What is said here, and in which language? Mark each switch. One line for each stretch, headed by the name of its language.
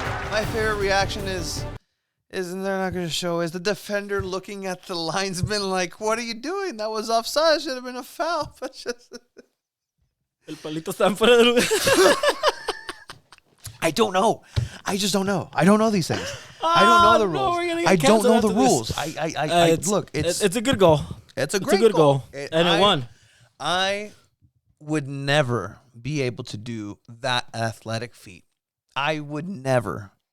English: My favorite reaction is and they're not going to show, is the defender looking at the linesman like, what are you doing? That was offside. Should have been a foul. But just...
Spanish: El palito está en fuera de lugar.
English: I don't know. I just don't know. I don't know these things. I don't know the rules. I don't know the rules. Look, it's a good goal. It's a good goal. And it won. I would never be able to do that athletic feat. I would never.